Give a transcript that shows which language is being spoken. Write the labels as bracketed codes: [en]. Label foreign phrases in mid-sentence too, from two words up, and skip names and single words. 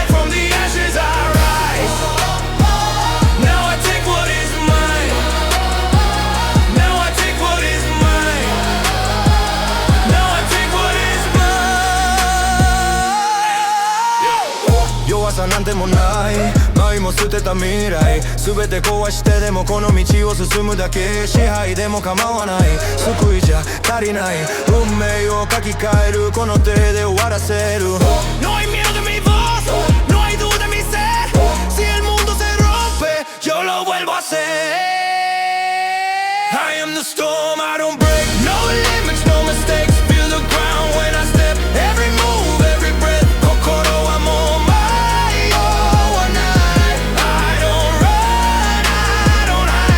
[en] From the ashes I rise. Now I take what is mine. Now I take what is mine. Now I take what is mine. [ja] 弱さなんてもない。愛も捨てた未来。全て壊してでもこの道を進むだけ。支配でも構わない。救いじゃ足りない。運命を書き換える。この手で終わらせる。 [es] No hay miedo de mi voz, no hay duda en mi ser. Si el mundo se rompe, yo lo vuelvo a hacer. [en] I am the storm, I don't break. No limits, no mistakes. Feel the ground when I step. Every move, every breath. Kokoro, I'm on my own one night. I don't run, I don't hide.